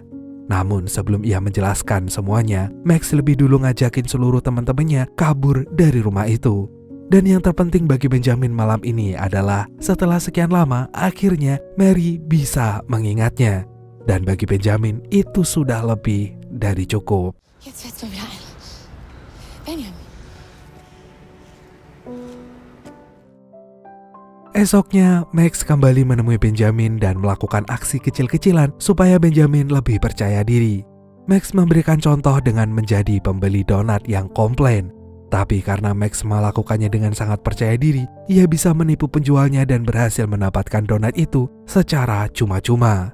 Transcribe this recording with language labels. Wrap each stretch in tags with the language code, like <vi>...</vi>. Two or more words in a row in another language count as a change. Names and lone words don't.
<id>Namun sebelum ia menjelaskan semuanya, Max lebih dulu ngajakin seluruh teman-temannya kabur dari rumah itu. Dan yang terpenting bagi Benjamin malam ini adalah setelah sekian lama, akhirnya Mary bisa mengingatnya. Dan bagi Benjamin itu sudah lebih dari cukup.</id> <de>Jetzt wird's mir wieder ein.</de> <id>Benjamin. Esoknya, Max kembali menemui Benjamin dan melakukan aksi kecil-kecilan supaya Benjamin lebih percaya diri. Max memberikan contoh dengan menjadi pembeli donat yang komplain. Tapi karena Max melakukannya dengan sangat percaya diri, ia bisa menipu penjualnya dan berhasil mendapatkan donat itu secara cuma-cuma.</id>